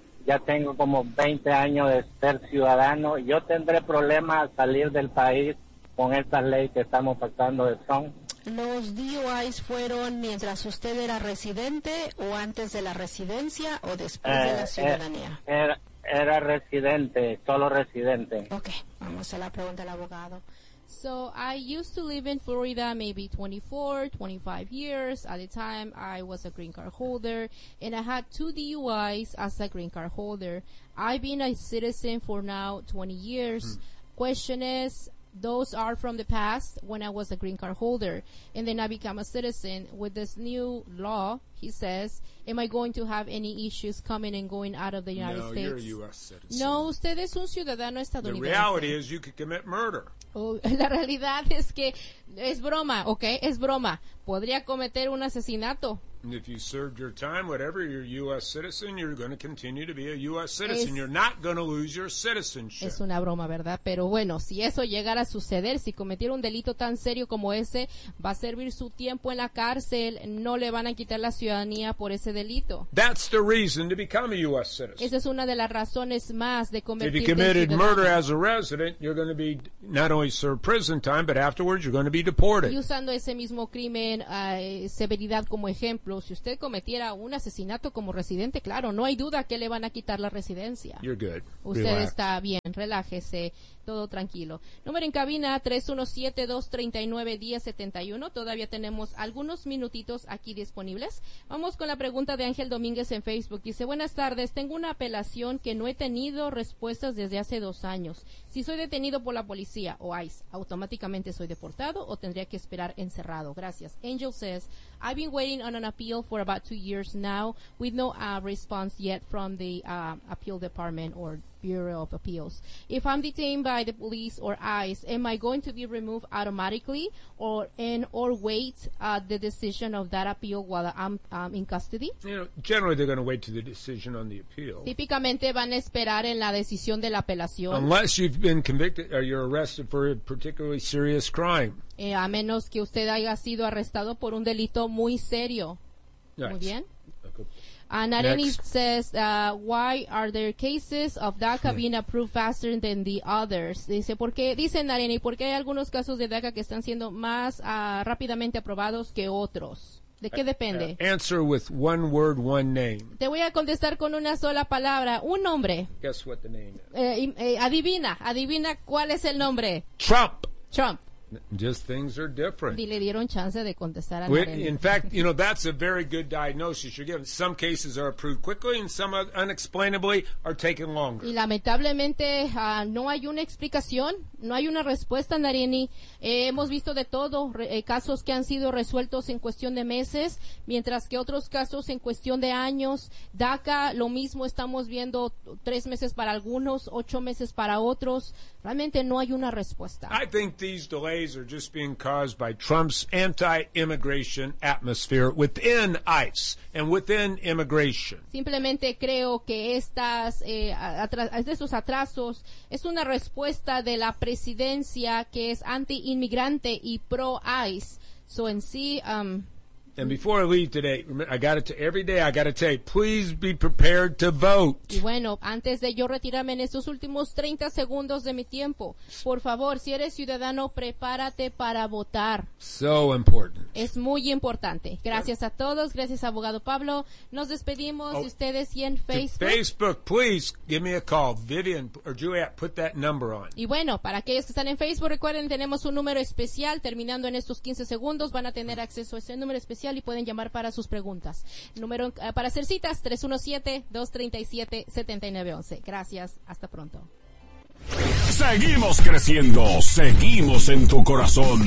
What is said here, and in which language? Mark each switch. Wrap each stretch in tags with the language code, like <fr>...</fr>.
<es>Ya tengo como 20 años de ser ciudadano. Yo tendré problemas al salir del país con esta ley que estamos pasando de Trump. ¿Los DUIs fueron mientras usted era residente o antes de la residencia o después de la ciudadanía? Era residente, solo residente. Okay, vamos a la pregunta del abogado.</es> <en>So I used to live in Florida maybe 24, 25 years. At the time, I was a green card holder, and I had two DUIs as a green card holder. I've been a citizen for now 20 years. Question is, those are from the past when I was a green card holder, and then I become a citizen. With this new law, he says, am I going to have any issues coming and going out of the United States? No, you're a U.S. citizen.</en> <es>No, usted es un ciudadano estadounidense.</es> <en>The reality is you could commit murder.</en> <es>La realidad es que es broma, ¿ok? Es broma. Podría cometer un asesinato.</es> <en>If you served your time, whatever, you're a U.S. citizen, you're going to continue to be a U.S. citizen. You're not going to lose your citizenship.</en> <es>Es una broma, ¿verdad? Pero bueno, si eso llegara a suceder, si cometiera un delito tan serio como ese, va a servir su tiempo en la cárcel, no le van a quitar la ciudadanía por ese delito.</es> <en>That's the reason to become a U.S. citizen.</en> <es>Esa es una de las razones más de convertirse.</es> <en>If you committed murder as a resident, you're going to be not only serve prison time, but afterwards you're going to be deported.</en> <es>Y usando ese mismo crimen, severidad como ejemplo, si usted cometiera un asesinato como residente, claro, no hay duda que le van a quitar la residencia.</es> <en>You're good.</en> <es>Usted</es> <en>relax.</en> <es>Está bien, relájese, todo tranquilo. Número en cabina 317-239-1071. Todavía tenemos algunos minutitos aquí disponibles. Vamos con la pregunta de Ángel Domínguez en Facebook. Dice, buenas tardes, tengo una apelación que no he tenido respuestas desde hace 2 años. Si soy detenido por la policía o ICE, ¿automáticamente soy deportado o tendría que esperar encerrado? Gracias.</es> <en>Angel says, I've been waiting on an appeal for about 2 years now with no response yet from the appeal department or Bureau of Appeals. If I'm detained by the police or ICE, am I going to be removed automatically or wait the decision of that appeal while I'm in custody? You know, generally, they're going to wait to the decision on the appeal.</en> <es>Típicamente van a esperar en la decisión de la apelación.</es> <en>Unless you've been convicted or you're arrested for a particularly serious crime.</en> <es>A menos que usted haya sido arrestado por un delito muy serio.</es> <en>Yes.</en> <es>Muy bien.</es> <en>Okay. Nareni says, why are there cases of DACA being approved faster than the others?</en> <es>Dice, Nareni, ¿por qué hay algunos casos de DACA que están siendo más rápidamente aprobados que otros? ¿De qué depende?</es> <en>Answer with one word, one name.</en> <es>Te voy a contestar con una sola palabra, un nombre.</es> <en>Guess what the name is.</en> <es>Adivina cuál es el nombre.</es> <en>Trump. Just things are different.</en> <es>Le dieron chance de contestar a Nareni.</es> <en>In fact, you know, that's a very good diagnosis you're giving. Some cases are approved quickly and some unexplainably are taking longer.</en> <es>Y lamentablemente no hay una explicación, no hay una respuesta, Nareni. Hemos visto de todo, casos que han sido resueltos en cuestión de meses, mientras que otros casos en cuestión de años. DACA, lo mismo estamos viendo 3 meses para algunos, 8 meses para otros. Realmente no hay una respuesta.</es> <en>I think these delays delays are just being caused by Trump's anti-immigration atmosphere within ICE and within immigration.</en> <es>Simplemente creo que estos atrasos es una respuesta de la presidencia que es anti-inmigrante y pro-ICE.</es> <en>So in C, And before I leave today, I got it to every day. I got to tell you, please be prepared to vote.</en> <es>Bueno, antes de yo retirarme en estos últimos 30 segundos de mi tiempo, por favor, si eres ciudadano, prepárate para votar.</es> <en>So important.</en> <es>Es muy importante. Gracias a todos. Gracias, abogado Pablo. Nos despedimos de ustedes y en Facebook.</es> <en>Facebook, please give me a call. Vivian or Juliet, put that number on.</en> <es>Y bueno, para aquellos que están en Facebook, recuerden, tenemos un número especial. Terminando en estos 15 segundos, van a tener acceso a ese número especial. Y pueden llamar para sus preguntas. Número para hacer citas, 317-237-7911. Gracias, hasta pronto. Seguimos creciendo, seguimos en tu corazón.</es>